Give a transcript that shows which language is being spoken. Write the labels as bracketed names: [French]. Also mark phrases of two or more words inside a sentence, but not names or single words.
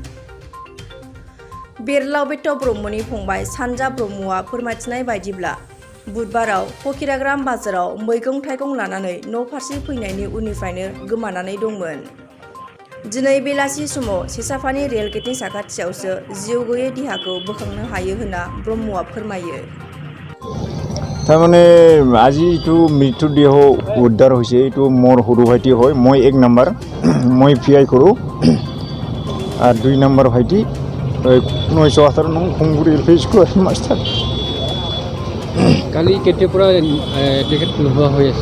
[Bodo] बेरलाव बेट ब्रह्मनि फंबाय सानजा ब्रह्मआ फोरमायथिनाय बायदिब्ला बुधबाराव फकिराग्राम बाजाराव मैगं थाइगं लानानै न' फारसे फैनायनि उननिफ्रायनो गोमानानै दंमोन। दिनै बेलासि समाव सेसाफानि रेल गेटनि साखाथियावसो जिउ गैयै देहाखौ बोखांनो हायो होनना ब्रह्मआ फोरमायो। [Assamese] तारमाने আজি এইটো মৃত্যু দেহ উদ্ধাৰ হৈছে এইটো মোৰ সৰু ভাইটি হয়। মই 1 নম্বৰ মই পিআই কৰোঁ আৰু 2 নম্বৰ ভাইটি 918 নং খুমগুৰি এলপি স্কুলৰ মাষ্টাৰ। কালি কেতিয়াৰ পৰা তেখেত নোহোৱা হৈ আছিল?